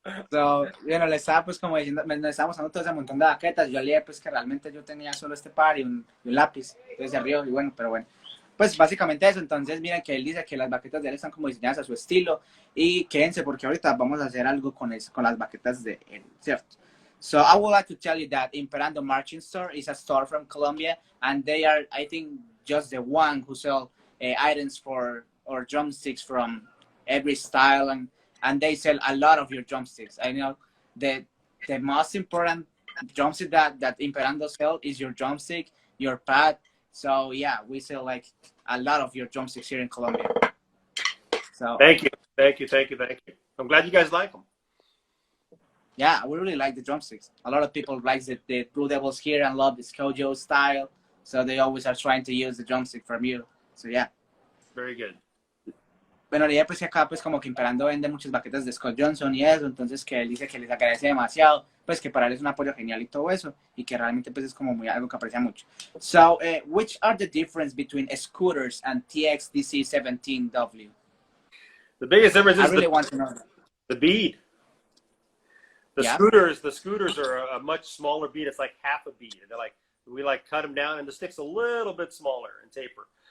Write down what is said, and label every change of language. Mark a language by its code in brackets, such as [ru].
[es] So, bueno, le estaba pues como diciendo, me estábamos dando todo ese montón de baquetas. Yo le dije pues que realmente yo tenía solo este par y un lápiz. Entonces se rió y bueno, pero bueno. Pues básicamente eso. Entonces miren que él dice que las baquetas de él están como diseñadas a su estilo. Y quédense porque ahorita vamos a hacer algo con las baquetas de él, ¿cierto? [en] So I would like to tell you that Imperando Marching Store is a store from Colombia. And they are, I think, just the one who sell items for or drumsticks from every style, and they sell a lot of your drumsticks. I know the most important drumstick that Imperando sell is your drumstick, your pad. So yeah, we sell like a lot of your drumsticks here in Colombia. So thank you. I'm glad you guys like them. Yeah, we really like the drumsticks. A lot of people like the Blue Devils here and love the Skojo style. So they always are trying to use the drumstick from you. So yeah. Very good. [es] Bueno, le dije pues que acá pues como que Imperando vende muchas baquetas de Scott Johnson y eso, entonces que él dice que les agradece demasiado, pues que para él es un apoyo genial y todo eso, y que realmente pues es como muy algo que aprecia mucho. [en] So, which are the difference between scooters and TXDC17W? The biggest difference is I really want to know that. The bead. The scooters are a much smaller bead. It's like half a bead. They're like, we like cut them down and the stick's a little bit smaller and taper.